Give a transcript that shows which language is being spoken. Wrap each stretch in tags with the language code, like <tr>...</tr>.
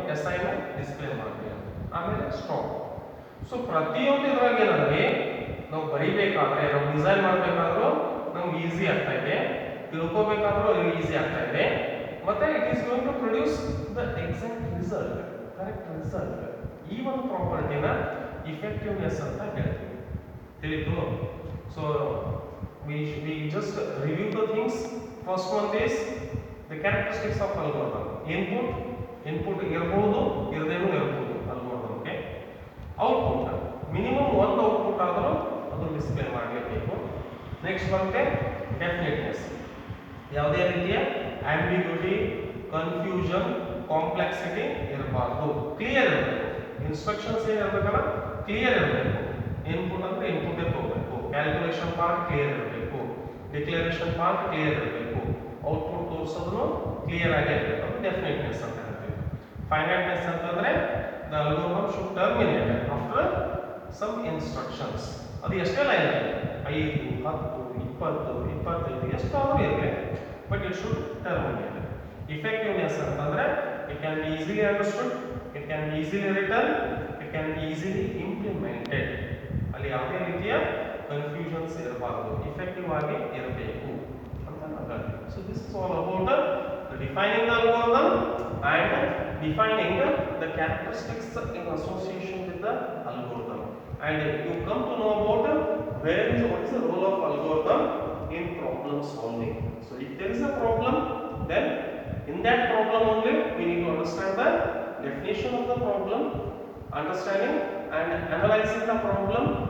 <kn>SI ನ display ಮಾಡ್ತೀವಿ. ಆಮೇಲೆ ಸ್ಟಾಪ್. ಸೊ ಪ್ರತಿಯೊಂದು ಇದ್ರಾಗ ಏನಂದ್ರೆ ನಾವು ಬರೀಬೇಕಾದ್ರೆ, ನಾವು ಡಿಸೈನ್ ಮಾಡಬೇಕಾದ್ರೂ ನಮ್ಗೆ ಈಸಿ ಆಗ್ತಾ ಇದೆ, ತಿಳ್ಕೋಬೇಕಾದ್ರೂ ಈಸಿ ಆಗ್ತಾ ಇದೆ, ಮತ್ತೆ</kn> <en>It is going to produce the exact result, correct result.</en> <kn>ಈ ಒಂದು ಪ್ರಾಪರ್ಟಿನ ಇಫೆಕ್ಟಿವ್ನೆಸ್ ಅಂತ ಹೇಳ್ತೀವಿ. ತಿಳಿತು?</kn> <en>So we just review the things. First one is the characteristics of algorithm.</en> <kn>Input ಇರಬಹುದು, ಇರದೇನೂ ಇರಬಹುದು ಅಲ್ಗೋರಿಥಮ್ಗೆ. ಔಟ್ಪುಟ್ ಮಿನಿಮಮ್ ಒಂದು ಔಟ್ಪುಟ್ ಆದರೂ ಅದು ಡಿಸ್ಪ್ಲೇ ಮಾಡಲೇಬೇಕು. ನೆಕ್ಸ್ಟ್ ಬರುತ್ತೆ ಡೆಫಿನೆಟ್ನೆಸ್. ಯಾವುದೇ ರೀತಿಯ ಆಂಬಿಗ್ಯುಟಿ, ಕನ್ಫ್ಯೂಷನ್, ಕಾಂಪ್ಲೆಕ್ಸಿಟಿ ಇರಬಾರ್ದು, ಕ್ಲಿಯರ್ ಇರಬೇಕು. ಇನ್ಸ್ಟ್ರಕ್ಷನ್ಸ್ ಏನಿರಬೇಕಲ್ಲ ಕ್ಲಿಯರ್ ಇರಬೇಕು. ಇನ್ಪುಟ್ ಅಂದ್ರೆ ಇನ್ಪುಟ್ ತಗೋಬೇಕು, ಕ್ಯಾಲ್ಕುಲೇಷನ್ ಪಾರ್ಟ್ ಕ್ಲಿಯರ್ ಇರಬೇಕು, ಡಿಕ್ಲರೇಷನ್ ಪಾರ್ಟ್ ಕ್ಲಿಯರ್ ಇರಬೇಕು, ಔಟ್ಪುಟ್ ತೋರಿಸೋದು ಕ್ಲಿಯರ್ ಆಗೇ ಇರಬೇಕು. ಅದು ಡೆಫಿನೆಟ್ನೆಸ್ ಅಂತ ಹೇಳ್ತೀವಿ. ಫೈನೈಟ್ನೆಸ್ ಅಂತಂದ್ರೆ</kn> <en>The algorithm should terminate after some instructions.</en> <kn>ಅದು ಎಷ್ಟೇ ಲೈನ್ ಇದೆ, 5, 10, 20, 25 ಎಷ್ಟಾದರೂ ಇರಲಿ,</kn> <en>But it should terminate. Effectiveness ಅಂತಂದ್ರೆ it can be easily understood, it can be easily return, it can be easily implemented.</en> <kn>ಅಲ್ಲಿ ಯಾವುದೇ ರೀತಿಯ ಕನ್ಫ್ಯೂಷನ್ಸ್ ಇರಬಾರ್ದು, ಇಫೆಕ್ಟಿವ್ ಆಗಿ ಇರಬೇಕು ಅಂತ ನಾವು ಹೇಳ್ತೀವಿ.</kn> <en>So this is all about defining the algorithm and defining the characteristics in association with the algorithm, and you come to know about what is the role of algorithm in problem solving. So if there is a problem, then in that problem only we need to understand the definition of the problem, understanding and analyzing the problem.</en>